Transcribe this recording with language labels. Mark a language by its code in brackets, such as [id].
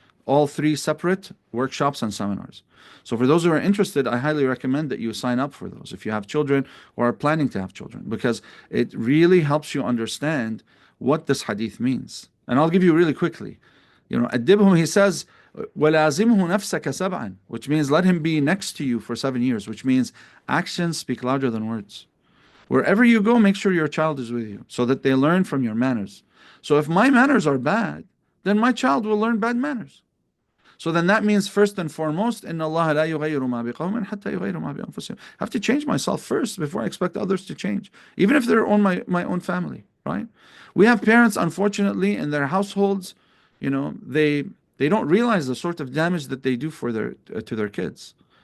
[en] All 3 separate workshops and seminars. So for those who are interested, I highly recommend that you sign up for those if you have children or are planning to have children, because it really helps you understand what this hadith means. And I'll give you really quickly. You know, Adibhum, he says, [ar] وَلَازِمْهُ نَفْسَكَ سَبْعًا, [en] which means let him be next to you for 7 years, which means actions speak louder than words. Wherever you go, make sure your child is with you so that they learn from your manners. So if my manners are bad, then my child will learn bad manners. So then that means first and foremost, [ar] إِنَّ اللَّهَ لَا يُغَيِّرُ مَا بِقَوْمٍ حَتَّى يُغَيِّرُ مَا بِأَنفُسِهِمْ. [en] I have to change myself first before I expect others to change, even if they're on my own family, right? We have parents, unfortunately, in their households, they don't realize the sort of damage that they do for to their kids.